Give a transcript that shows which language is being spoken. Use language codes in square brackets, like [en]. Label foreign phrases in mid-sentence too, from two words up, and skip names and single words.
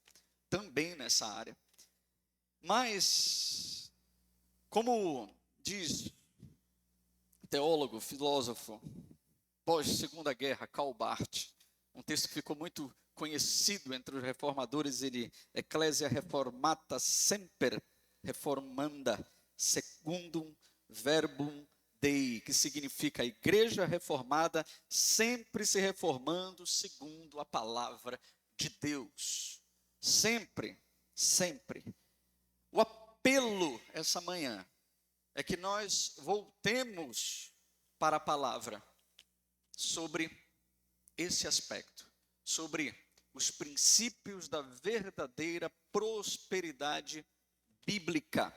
[pt] Mas, como diz o teólogo, filósofo, pós-Segunda Guerra, Karl Barth, um texto que ficou muito conhecido entre os reformadores, ele, [la] Ecclesia reformata semper reformanda secundum verbum Dei, [pt] que significa a igreja reformada sempre se reformando segundo a palavra de Deus. Sempre. apelo essa manhã é que nós voltemos para a palavra sobre esse aspecto, sobre os princípios da verdadeira prosperidade bíblica.